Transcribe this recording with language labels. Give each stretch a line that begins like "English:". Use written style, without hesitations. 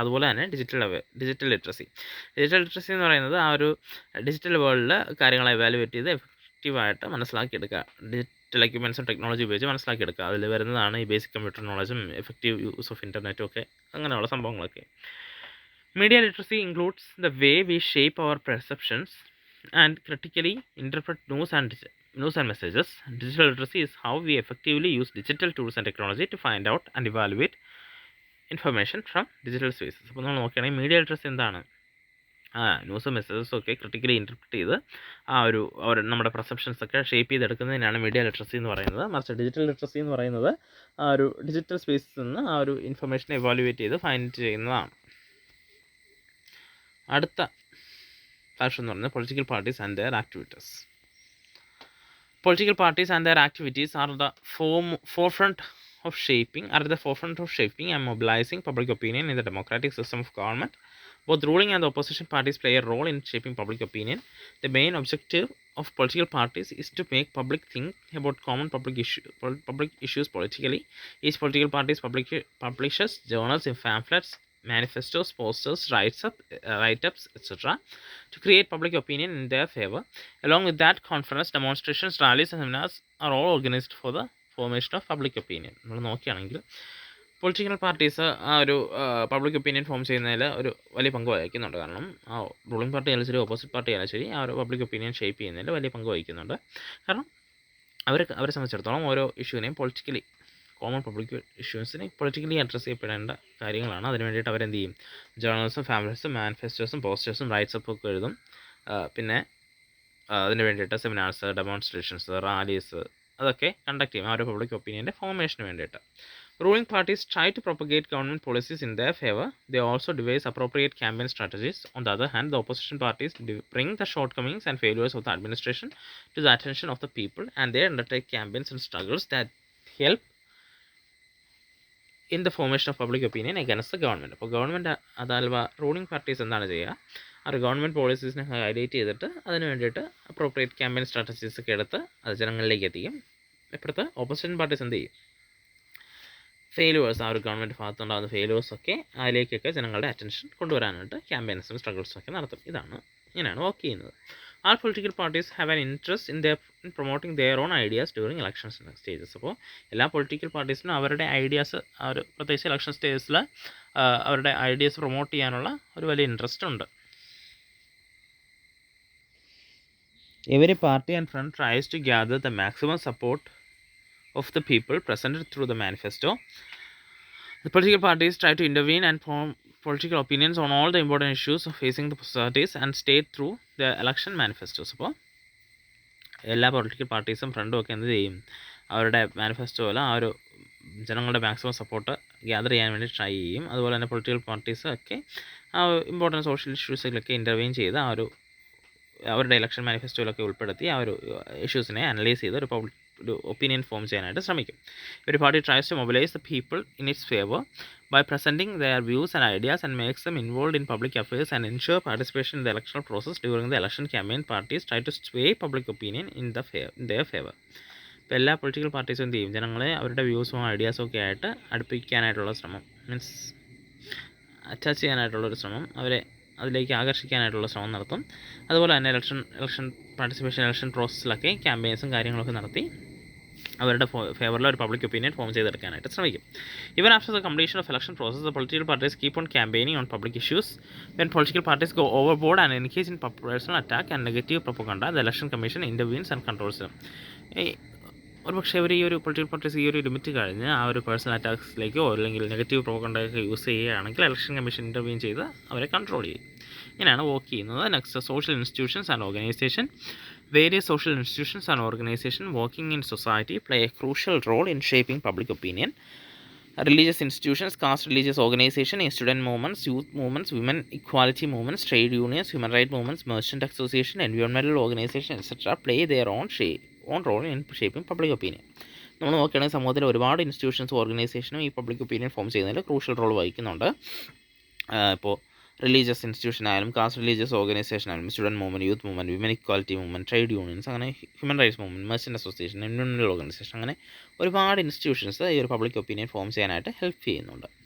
Malayalam: അതുപോലെ തന്നെ digital literacy എന്ന് പറയുന്നത് ആ ഒരു ഡിജിറ്റൽ വേൾഡിൽ കാര്യങ്ങളെ എവാലുവേറ്റ് ചെയ്ത് എഫക്റ്റീവായിട്ട് മനസ്സിലാക്കിയെടുക്കുക, ഡിജിറ്റൽ എക്യുപ്മെൻറ്റ്സും ടെക്നോളജി ഉപയോഗിച്ച് മനസ്സിലാക്കിയെടുക്കുക. അതിൽ വരുന്നതാണ് ഈ basic computer നോളജും effective use of ഇൻ്റർനെറ്റും ഒക്കെ, അങ്ങനെയുള്ള സംഭവങ്ങളൊക്കെ.
English: Media literacy includes the way we shape our perceptions and critically interpret news and messages. Digital literacy is how we effectively use digital tools and technology to find out and evaluate information from digital spaces.
Malayalam: അപ്പോൾ നമ്മൾ നോക്കുകയാണെങ്കിൽ media literacy എന്താണ്, ന്യൂസും മെസ്സേജസും ഒക്കെ critically interpret ചെയ്ത് നമ്മുടെ perceptions ഒക്കെ shape ചെയ്തെടുക്കുന്നതിനാണ് media literacy എന്ന് പറയുന്നത്. മറിച്ച് ഡിജിറ്റൽ ലിറ്ററസി എന്ന് പറയുന്നത് ആ ഒരു ഡിജിറ്റൽ സ്പേസിൽ നിന്ന് ആ ഒരു ഇൻഫർമേഷനെ എവാലുവേറ്റ് ചെയ്ത് ഫൈൻഡ് ചെയ്യുന്നതാണ്. അടുത്ത ഫാക്ഷൻ എന്ന് പറയുന്നത്
English: Political parties and their activities. Political parties and their activities are the forefront of shaping and mobilizing public opinion in the democratic system of government. Both ruling and the opposition parties play a role in shaping public opinion. The main objective of political parties is to make public think about common public issues politically. Each political party publishes journals, pamphlets, manifestos, posters, write-ups, etc. to create public opinion in their favor. Along with that, conferences, demonstrations, rallies and seminars are all organized for the formation of public opinion.
Malayalam: നമ്മൾ നോക്കുകയാണെങ്കിൽ political parties ആ ഒരു public opinion form ചെയ്യുന്നതിൽ ഒരു വലിയ പങ്ക് വഹിക്കുന്നുണ്ട്. കാരണം ആ റൂളിംഗ് പാർട്ടി ആയാലും ശരി, ഓപ്പോസിറ്റ് പാർട്ടി ആയാലും ശരി, ആ ഒരു പബ്ലിക് ഒപ്പീനിയൻ ഷേപ്പ് ചെയ്യുന്നതിൽ വലിയ പങ്ക് വഹിക്കുന്നുണ്ട്. കാരണം അവരെ സംബന്ധിച്ചിടത്തോളം ഓരോ ഇഷ്യൂവിനെയും കോമൺ പബ്ലിക് ഇഷ്യൂസിനെ പൊളിറ്റിക്കലി അഡ്രസ്സ് ചെയ്യപ്പെടേണ്ട കാര്യങ്ങളാണ്. അതിന് വേണ്ടിയിട്ട് അവരെന്ത് ചെയ്യും, ജേർണൽസും പാംഫ്ലെറ്റ്സും മാനിഫെസ്റ്റോസും പോസ്റ്റേഴ്സും റൈറ്റ്സപ്പും ഒക്കെ എഴുതും. പിന്നെ അതിന് വേണ്ടിയിട്ട് സെമിനാർസ്, ഡെമോൺസ്ട്രേഷൻസ്, റാലീസ് അതൊക്കെ കണ്ടക്ട് ചെയ്യും ആ ഒരു പബ്ലിക് ഒപ്പീനിയൻ്റെ ഫോർമേഷന് വേണ്ടിയിട്ട്.
English: Ruling parties try to propagate government policies in their favor. They also devise appropriate campaign strategies. On the other hand, the opposition parties bring the shortcomings and failures of the administration to the attention of the people, and they undertake campaigns and struggles that help in the formation of public opinion against the government.
Malayalam: അപ്പോൾ government അതല്ല ruling parties എന്താണ് ചെയ്യുക, ആ ഒരു government പോളിസീസിനെ highlight ചെയ്തിട്ട് അതിന് വേണ്ടിയിട്ട് appropriate campaign strategies ഒക്കെ എടുത്ത് അത് ജനങ്ങളിലേക്ക് എത്തിക്കും. ഇപ്പോഴത്തെ ഓപ്പോസിഷൻ പാർട്ടീസ് എന്ത് ചെയ്യും, ഫെയിലുവേഴ്സ്, ആ ഒരു ഗവൺമെൻറ് ഭാഗത്തുണ്ടാകുന്ന ഫെയിലുവേഴ്സൊക്കെ അതിലേക്കൊക്കെ ജനങ്ങളുടെ അറ്റൻഷൻ കൊണ്ടുവരാനായിട്ട് ക്യാമ്പയിൻസും സ്ട്രഗിൾസും ഒക്കെ നടത്തും. ഇങ്ങനെയാണ് വർക്ക് ചെയ്യുന്നത്.
English: All political parties have an interest in promoting their own ideas during elections stages.
Malayalam: അപ്പോൾ എല്ലാ പൊളിറ്റിക്കൽ പാർട്ടീസിനും അവരുടെ ഐഡിയാസ് ആ ഒരു പ്രത്യേകിച്ച് ഇലക്ഷൻ സ്റ്റേജസിൽ അവരുടെ ഐഡിയാസ് പ്രൊമോട്ട് ചെയ്യാനുള്ള ഒരു വലിയ ഇൻട്രസ്റ്റ് ഉണ്ട്.
English: Every party and front tries to gather the maximum support of the people presented through the manifesto. The political parties try to intervene and political opinions on all the important issues facing the societies and state through the election manifestos.
Malayalam: അപ്പോൾ എല്ലാ political പാർട്ടീസും ഫ്രണ്ടും ഒക്കെ എന്ത് ചെയ്യും, അവരുടെ മാനിഫെസ്റ്റോയിൽ ആ ഒരു ജനങ്ങളുടെ മാക്സിമം സപ്പോർട്ട് ഗ്യാദർ ചെയ്യാൻ വേണ്ടി ട്രൈ ചെയ്യും. അതുപോലെ തന്നെ പൊളിറ്റിക്കൽ പാർട്ടീസ് ഒക്കെ ആ ഇമ്പോർട്ടൻറ്റ് സോഷ്യൽ ഇഷ്യൂസിലൊക്കെ ഇൻ്റർവ്യൂൻ ചെയ്ത് ആ ഒരു അവരുടെ ഇലക്ഷൻ മാനിഫെസ്റ്റോയിലൊക്കെ ഉൾപ്പെടുത്തി ആ ഒരു ഇഷ്യൂസിനെ അനലൈസ് ചെയ്ത് ഒരു ഒപ്പീനിയൻ ഫോം ചെയ്യാനായിട്ട് ശ്രമിക്കും.
English: ഒരു party tries to mobilise the people in its favour by presenting their views and ideas and makes them involved in public affairs and ensure participation in the electoral process. During the election campaign, parties try to sway public opinion in their favor.
Malayalam: ഇപ്പോൾ എല്ലാ political പാർട്ടീസും എന്ത് ചെയ്യും, ജനങ്ങളെ അവരുടെ വ്യൂസും ഐഡിയാസും ഒക്കെ ആയിട്ട് അടുപ്പിക്കാനായിട്ടുള്ള ശ്രമം, means attach ചെയ്യാനായിട്ടുള്ളൊരു ശ്രമം, അവരെ അതിലേക്ക് ആകർഷിക്കാനായിട്ടുള്ള ശ്രമം നടത്തും. അതുപോലെ തന്നെ ഇലക്ഷൻ പാർട്ടിസിപ്പേഷൻ ഇലക്ഷൻ പ്രോസസ്സിലൊക്കെ ക്യാമ്പയിൻസും കാര്യങ്ങളൊക്കെ നടത്തി അവരുടെ ഫേവറിൽ ഒരു പബ്ലിക് ഒപ്പീനിയൻ ഫോം ചെയ്തെടുക്കാനായിട്ട് ശ്രമിക്കും.
English: Even after the completion of election process, the political parties keep on campaigning on public issues. When political parties go overboard and engage in personal attack and negative propaganda, the election commission intervenes and controls them.
Malayalam: ഒരു പക്ഷേ അവർ ഈ ഒരു political parties ഈ ഒരു limit കഴിഞ്ഞ് ആ ഒരു personal അറ്റാക്സിലേക്കോ അല്ലെങ്കിൽ നെഗറ്റീവ് പ്രോപ്പഗണ്ടയൊക്കെ യൂസ് ചെയ്യുകയാണെങ്കിൽ ഇലക്ഷൻ കമ്മീഷൻ ഇൻ്റർവ്യൂൻ ചെയ്ത് അവരെ കൺട്രോൾ ചെയ്യും. ഇങ്ങനെയാണ് വർക്ക് ചെയ്യുന്നത്.
English: Next, social institutions and organisation. Various social institutions and organizations working in society play a crucial role in shaping public opinion. Religious institutions, caste religious organizations, student movements, youth movements, women equality movements, trade unions, human rights movements, merchant association, environmental organizations, etc. play their own role in shaping public opinion.
Malayalam: നമ്മൾ നോക്കുകയാണെങ്കിൽ സമൂഹത്തിൽ ഒരുപാട് ഇൻസ്റ്റിറ്റ്യൂഷൻസും ഓർഗനൈസേഷനും ഈ public opinion form ചെയ്യുന്നതിൽ crucial role വഹിക്കുന്നുണ്ട്. ഇപ്പോൾ religious institution ആയാലും, കാസ്റ്റ് റിലീജിയസ് ഓർഗനൈസേഷൻ ആയാലും, student movement, youth movement, women equality movement, trade unions, അങ്ങനെ human rights movement, merchant association, environmental organisation, അങ്ങനെ ഒരുപാട് ഇൻസ്റ്റിറ്റ്യൂഷൻസ് ഈ ഒരു പബ്ലിക് ഒപ്പീനിയൻ ഫോം ചെയ്യാനായിട്ട് ഹെൽപ്പ് ചെയ്യുന്നുണ്ട്.